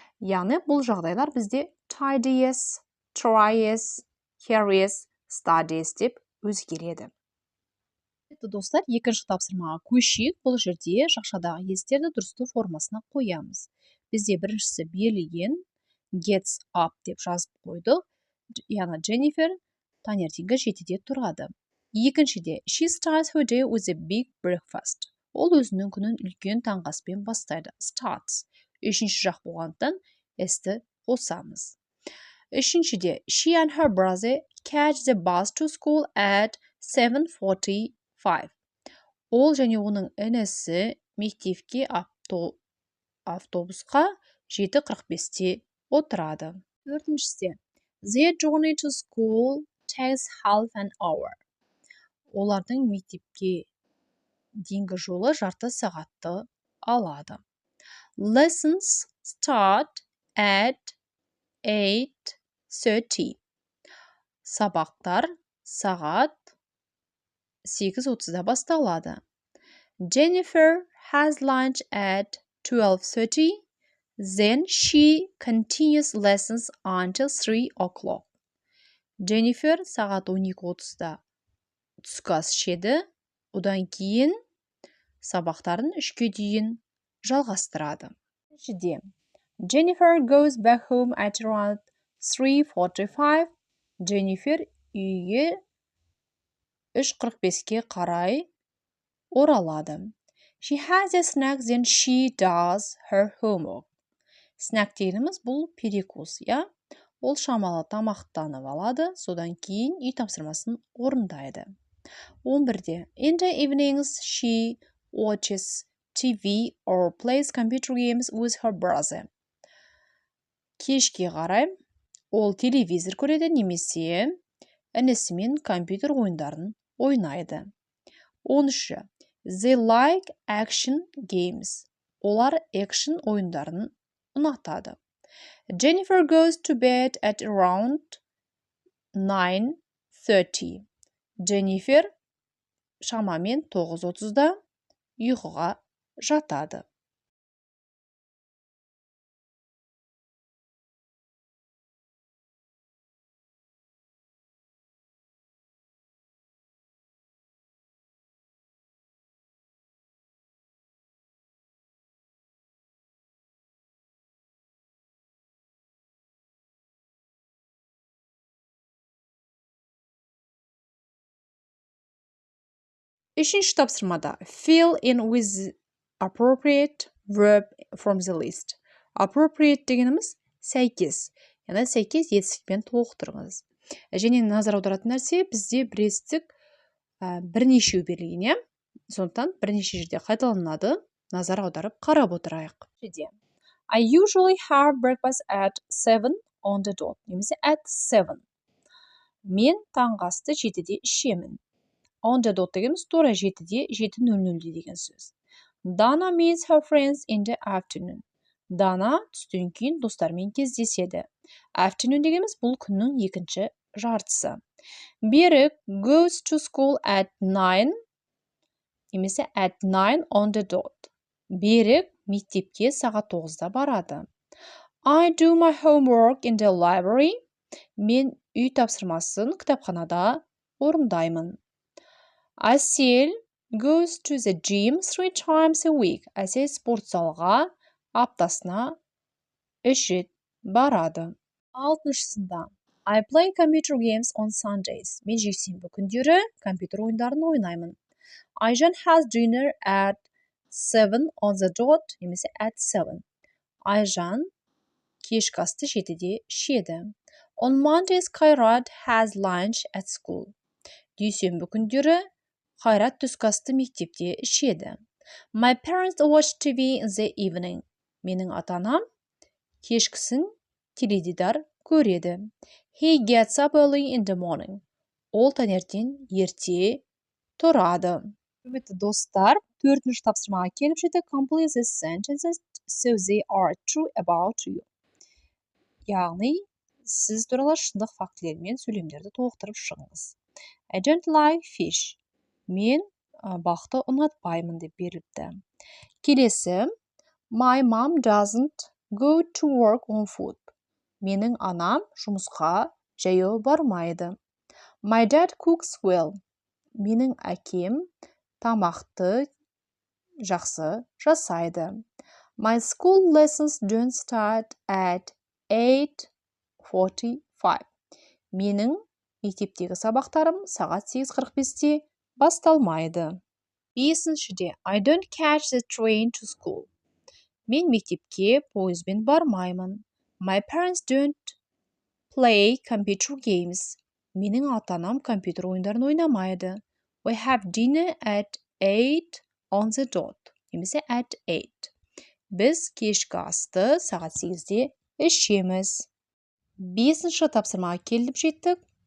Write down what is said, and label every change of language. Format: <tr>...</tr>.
<kk>Яғни бұл жағдайлар бізде</kk> <en>tidies, tries, carries, studies</en> <kk>деп өзгереді. Достар, екінші тапсырмаға көшейік. Бұл жерде жақшадағы естерді дұрысты формасына қоямыз. Бізде біріншісі берілген</kk> <en>gets up</en> <kk>деп жазып қойдық. Яғни Jennifer таңертеңгі 7-де тұрады. Екіншіде</kk> <en>she starts her day with a big breakfast.</en> <kk>Ол өзінің күнін үлкен таңғы аспен бастайды.</kk> <en>Starts.</en> <kk>Үшінші жақ болғандықтан s-ті қосамыз. Үшіншіде</kk> <en>she and her brother catch the bus to school at 7:45.</en> <kk>Ол және оның інісі мектепке автобусқа 7:45-те отырады. Төртіншісі</kk> <en>their journey to school takes half an hour.</en> <kk>Олардың мектепке дейінгі жолы жарты сағатты алады.</kk> <en>Lessons start at 8:30.</en> <kk>Сабақтар сағат 8:30-да басталады.</kk> <en>Jennifer has lunch at 12:30. Then she continues lessons until 3 o'clock.</en> <kk>Jennifer сағат 12:30-да түскі ас ішеді, одан кейін сабақтарын 3-ке дейін жалғастырады. Үшіншіде,</kk> <en>Jennifer goes back home at around 3:45.</en> <kk>Jennifer үйге 3:45-ке қарай оралады.</kk> <en>She has a snack, then she does her homework.</en> <kk>Snack дегеніміз бұл перекус, иә? Ол шамалы тамақтанып алады, содан кейін үй тапсырмасын орындайды. 11-де,</kk> <en>in the evenings she watches TV or plays computer games with her brother.</en> <kk>Кешке қарай ол телевизор көреді немесе інісімен компьютер ойындарын ойнайды. 13-ші,</kk> <en>they like action games.</en> <kk>Олар action ойындарын ұнатады.</kk> <en>Jennifer goes to bed at around 9:30. Jennifer</en> <kk>шамамен 9:30-да ұйқыға жатады. Үшінші тапсырмада</kk> <en>fill in with appropriate verb from the list.</en> <kk>Appropriate дегеніміз сәйкес. Яғни сәйкес етістікпен толықтырыңыз. Және назар аударатын нәрсе бізде бірестік бірнешеу берілген, сондықтан бірнеше жерде қайталанады. Назар аударып қарап отырайық.</kk> <en>I usually have breakfast at 7 on the dot. Немесе at 7.</en> <kk>Мен таңғы асты 7-де ішемін.</kk> <en>On the dot</en> <kk>дегеніміз тура 7-де, 7:00-де деген сөз.</kk> <en>Dana meets her friends in the afternoon.</en> <kk>Дана түстен кейін достармен кездеседі. Afternoon дегеніміз бұл күннің екінші жартысы.</kk> <en>Берік goes to school at 9.</en> <kk>Немесе</kk> <en>at 9 on the dot.</en> <kk>Берік мектепке сағат 9-да барады.</kk> <en>I do my homework in the library.</en> <kk>Мен үй тапсырмасын кітапханада орындаймын.</kk> <en>Әсел goes to the gym 3 times a week.</en> <kk>Әсел спорт залға аптасына 3 рет барады. Алтыншысында</kk> <en>I play computer games on Sundays.</en> <kk>Мен жексенбі күндері компьютер ойындарын ойнаймын.</kk> <en>Айжан has dinner at 7 on the dot. Немесе at 7.</en> <kk>Айжан кешкі асты 7-де ішеді.</kk> <en>On Mondays, Қайрат has lunch at school.</en> <kk>Дүйсенбі күндері Қайрат түскі асты мектепте ішеді.</kk> <en>My parents watch TV in the evening.</en> <kk>Менің ата-анам кешкісін теледидар көреді.</kk> <en>He gets up early in the morning.</en> <kk>Ол таңертең ерте тұрады. Құрметті достар, 4-ші тапсырмаға келіп жетті.</kk> <en>Complete the sentences so they are true about you.</en> <kk>Яғни, сіз туралы шындық фактілермен сөйлемдерді толықтырып шығыңыз.</kk> <en>I don't like fish.</en> <kk>Мен бақты ұнатпаймын деп беріліпті. Келесі,</kk> <en>my mom doesn't go to work on foot.</en> <kk>Менің анам жұмысқа жаяу бармайды.</kk> <en>My dad cooks well.</en> <kk>Менің әкем тамақты жақсы жасайды.</kk> <en>My school lessons don't start at 8:45.</en> <kk>Менің мектептегі сабақтарым сағат 8:45-те басталмайды. 5-шіде</kk> <en>I don't catch the train to school.</en> <kk>Мен мектепке пойызбен бармаймын.</kk> <en>My parents don't play computer games.</en> <kk>Менің ата-анам компьютер ойындарын ойнамайды.</kk> <en>We have dinner at 8 on the dot. Немесе at 8.</en> <kk>Біз кешкі асты сағат 8-де ішеміз. 5-ші тапсырмаға келіп жеттік.</kk>